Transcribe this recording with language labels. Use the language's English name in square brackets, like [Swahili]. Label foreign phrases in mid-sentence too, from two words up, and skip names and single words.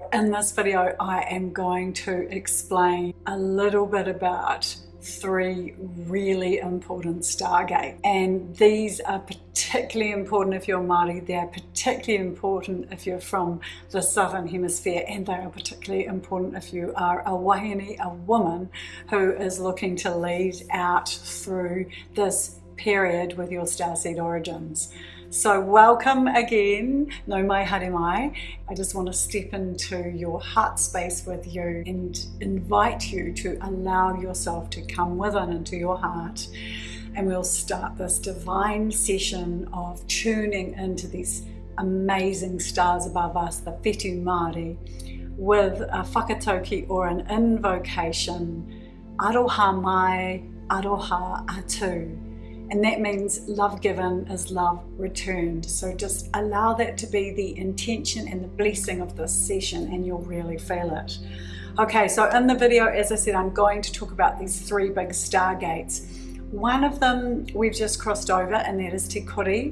[English] In this video, I am going to explain a little bit about 3 really important Stargate, and these are particularly important if you're Māori, they are particularly important if you're from the Southern Hemisphere, and they are particularly important if you are a Wāhine, a woman who is looking to lead out through this period with your starseed origins. So welcome again, [Māori] no mai haere mai. [English] I just want to step into your heart space with you and invite you to allow yourself to come within into your heart, and we'll start this divine session of tuning into these amazing stars above us, the [Māori] whetū Māori, [English] with a whakatauki or an invocation, [Māori] aroha mai, aroha atu. [English] And that means love given is love returned. So just allow that to be the intention and the blessing of this session and you'll really feel it. Okay, so in the video, as I said, I'm going to talk about these 3 big stargates. One of them we've just crossed over, and that is Te Kuri.